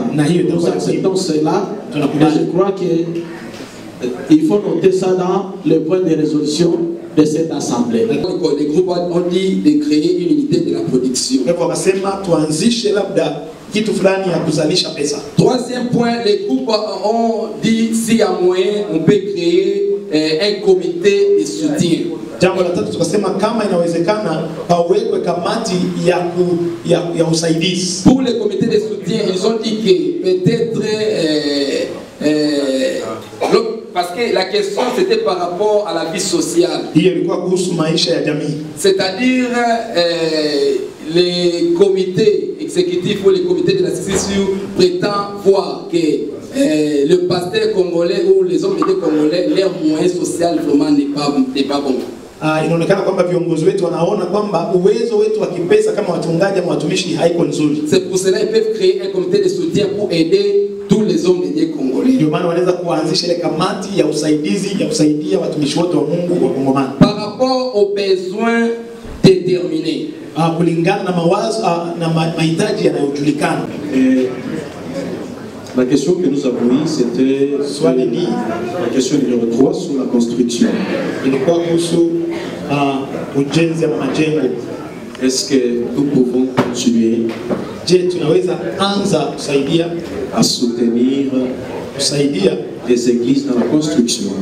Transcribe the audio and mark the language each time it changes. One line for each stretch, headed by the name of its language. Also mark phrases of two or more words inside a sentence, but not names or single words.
French: Nous acceptons cela, mais je crois qu'il faut noter ça dans le point de résolution de cette assemblée. Les groupes ont dit de créer une unité de la production. Troisième point, les groupes ont dit s'il y a moyen, on peut créer un comité de soutien.
Swahili: Jambo la tatu tukasema kama inawezekana pawekwe kamati ya usaidizi.
French: Pour le comité de soutien, ils ont dit que peut-être parce que la question c'était par rapport à la vie sociale. C'est-à-dire les comités exécutifs ou les comités de la CCCU prétendent voir que le pasteur congolais ou les hommes d'État congolais, leur moyen social vraiment n'est pas bon.
Swahili: Inaonekana kwamba viongozi wetu wanaona kwamba uwezo wetu wa kipesa kama wachungaji ama watumishi haiko nzuri.
French: C'est pour cela qu'ils peuvent créer un comité de soutien pour aider tous les hommes de Dieu congolais.
Swahili: Ndio maana wanaweza kuanzisha ile kamati ya usaidizi ya kusaidia watumishi wote wa Mungu wa Kongomani.
French: Par rapport aux besoins déterminés.
Swahili: Kulingana na mawazo na mahitaji yanayojulikana.
French: La question que nous avons eue, c'était la question numéro 3 sur la construction. Est-ce que nous pouvons continuer à soutenir les églises dans la construction?